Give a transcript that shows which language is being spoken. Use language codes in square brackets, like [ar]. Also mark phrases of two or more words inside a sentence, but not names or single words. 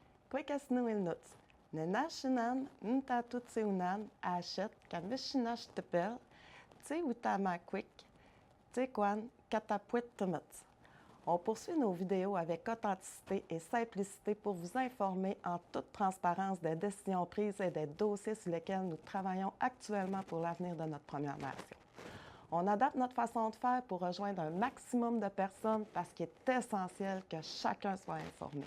[moe] Kwekasnuilnuts. Nenashinan, Ntatutsunan, Achet, Kavishinash Tepel, Tse Utamakwik, Tsekwan, Katapuit Tumutz. [fr] On poursuit nos vidéos avec authenticité et simplicité pour vous informer en toute transparence des décisions prises et des dossiers sur lesquels nous travaillons actuellement pour l'avenir de notre Première Nation. On adapte notre façon de faire pour rejoindre un maximum de personnes parce qu'il est essentiel que chacun soit informé.